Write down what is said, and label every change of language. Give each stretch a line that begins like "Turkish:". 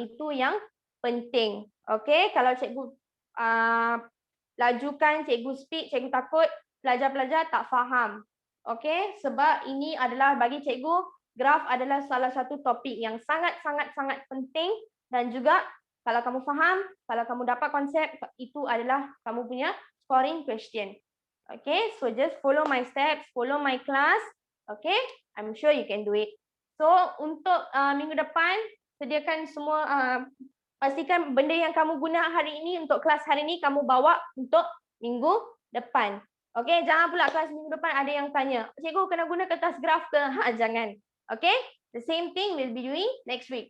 Malay: Itu yang penting. Okay, kalau cikgu lajukan, cikgu speed, cikgu takut pelajar-pelajar tak faham. Okay, sebab ini adalah bagi cikgu, graf adalah salah satu topik yang sangat-sangat penting dan juga kalau kamu faham, kalau kamu dapat konsep, itu adalah kamu punya scoring question.
English: Okay, so just follow my steps, follow my class. Okay, I'm sure you can do it.
Malay: So, untuk minggu depan, sediakan semua, pastikan benda yang kamu guna hari ini untuk kelas hari ini, kamu bawa untuk minggu depan. Okay, jangan pula kelas minggu depan ada yang tanya, cikgu kena guna kertas graf ke? Jangan.
English: Okay, the same thing we'll be doing next week.